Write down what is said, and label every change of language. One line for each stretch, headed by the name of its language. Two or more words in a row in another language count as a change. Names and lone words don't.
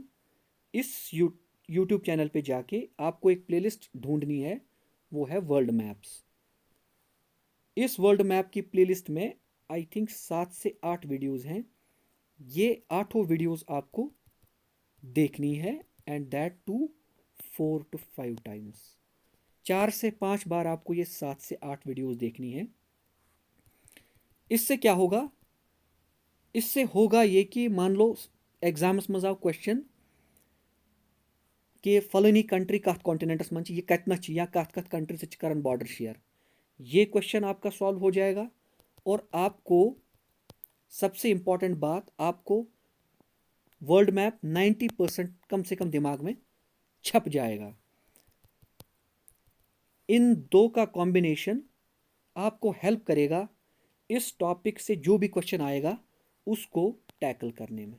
Hindi: इस YouTube चैनल पे जाके आपको एक प्लेलिस्ट ढूंढनी है, वो है
English: world maps.
Hindi: इस
English: world map
Hindi: की प्लेलिस्ट में
English: I think
Hindi: 7 से 8 वीडियोस हैं। ये 8 वीडियोस आपको देखनी है,
English: and that to 4 to 5 times.
Hindi: 4 से 5 बार आपको ये 7 से 8 वीडियोस देखनी है। इससे क्या होगा, इससे होगा ये कि मान लो
Kashmiri: एग्जाम्स मज आव क्वेश्चन कि फलानी कंट्री कत कॉन्टिनेंटस मन यह कतन या कत कत कंट्री से करन
English: border share,
Hindi: ये क्वेश्चन आपका सॉल्व हो जाएगा। और आपको सबसे इंपॉर्टेंट बात, आपको
English: world map
Hindi: 90% कम से कम दिमाग में छप जाएगा। इन 2 का कॉम्बिनेशन आपको हेल्प करेगा इस टॉपिक से जो भी क्वेश्चन आएगा उसको टैकल करने में।